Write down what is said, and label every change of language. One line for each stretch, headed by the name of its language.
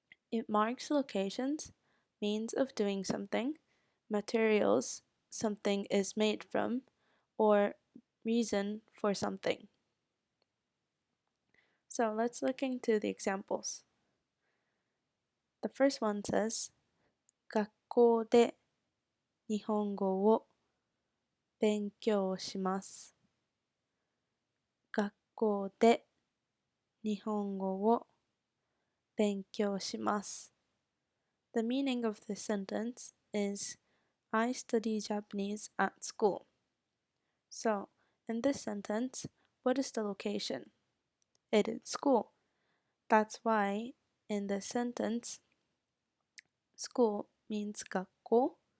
English: It marks locations, means of doing something, materials something is made from, or reason for something. So let's look into the examples. The first one says,
Japanese: 学校で日本語を勉強します。学校で日本語を勉強します。
English: The meaning of this sentence is, I study Japanese at school. So, in this sentence, what is the location? It is school. That's why in this sentence, school means 学校.